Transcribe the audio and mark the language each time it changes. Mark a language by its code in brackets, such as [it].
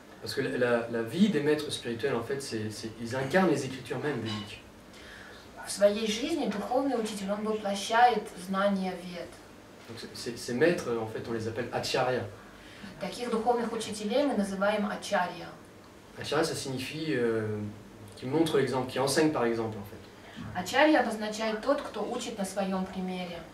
[fr] Parce que la vie des maîtres spirituels, en fait, ils incarnent les écritures même védiques. [ru] В своей жизни духовный учитель, он воплощает знания вед. [fr] Donc ces maîtres, en fait, on les appelle acharya. [ru] Таких духовных учителей мы называем ачарья. [fr] Acharya, ça signifie qui montre l'exemple, qui enseigne par exemple, en fait. [ru] Ачарья обозначает тот, кто учит на своем примере.